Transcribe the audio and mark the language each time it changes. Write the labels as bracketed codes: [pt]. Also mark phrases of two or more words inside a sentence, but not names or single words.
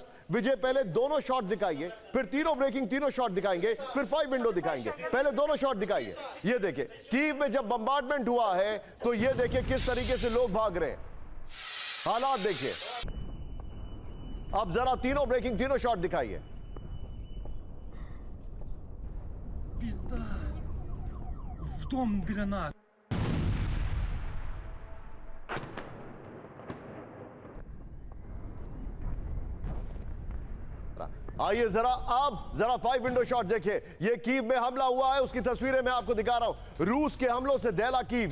[hi] विजय पहले दोनों शॉट दिखाइए, फिर तीनों ब्रेकिंग, तीनों शॉट दिखाएंगे, फिर 5 विंडो दिखाएंगे। पहले दोनों शॉट दिखाइए। ये देखिए, कीव में जब बम्बार्डमेंट हुआ है तो ये देखिए किस तरीके से लोग भाग रहे हैं। हालात देखिए। अब जरा तीनों ब्रेकिंग, तीनों शॉट दिखाइए। [ru] Пизда. [uk] В дом біля нас. [hi] आइए जरा, अब जरा 5 [en] window shot [hi] देखिए। ये कीव में हमला हुआ है, उसकी तस्वीरें मैं आपको दिखा रहा हूं। रूस के हमलों से दहला कीव।